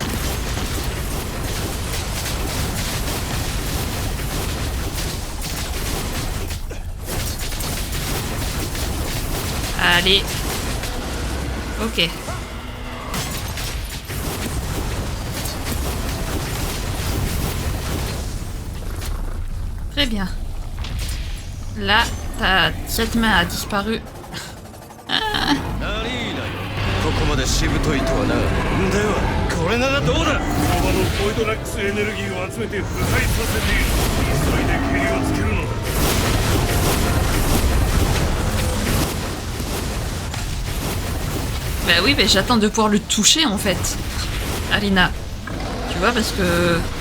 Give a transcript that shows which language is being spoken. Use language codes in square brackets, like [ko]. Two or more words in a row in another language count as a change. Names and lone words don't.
[fr] Allez. Ok. Très bien. Là, ta cette main a disparu. Ah. [ja] ここまでしぶといとはな。ではこれならどうだ。この場のボイドラックスエネルギーを集めて腐敗させている。急いで蹴りをつけるのだ。 [fr] Bah oui, mais j'attends de pouvoir le toucher en fait, Alina. Tu vois, parce que...